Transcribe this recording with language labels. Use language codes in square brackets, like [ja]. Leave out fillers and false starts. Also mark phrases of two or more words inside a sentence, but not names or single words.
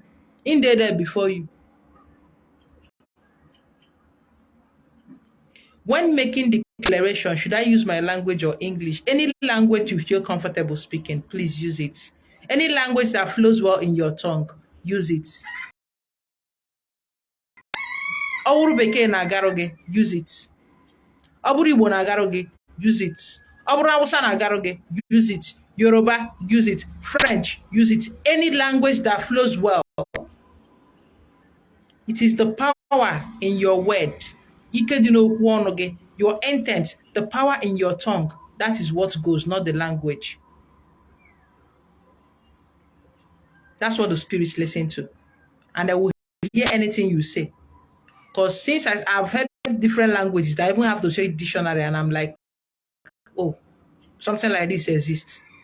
[en] In there before you. When making declaration, should I use my language or English? Any language you feel comfortable speaking, please use it. Any language that flows well in your tongue, use it. [ig] Ọwụrụ bekee na-agarụ gị, [en] use it. [ig] Ọ bụrụ Igbo na-agarụ gị, [en] use it. [ig] Ọ bụrụ Hausa na-agarụ gị, [en] use it. Yoruba, use it. French, use it. Any language that flows well. It is the power in your word. [ig] Ike dị n'okwu ọnụ gị, [en] your intent, the power in your tongue. That is what goes, not the language. That's what the spirits listen to. And they will hear anything you say. Because since I've heard different languages, I even have to say dictionary, and I'm like, oh, something like this exists.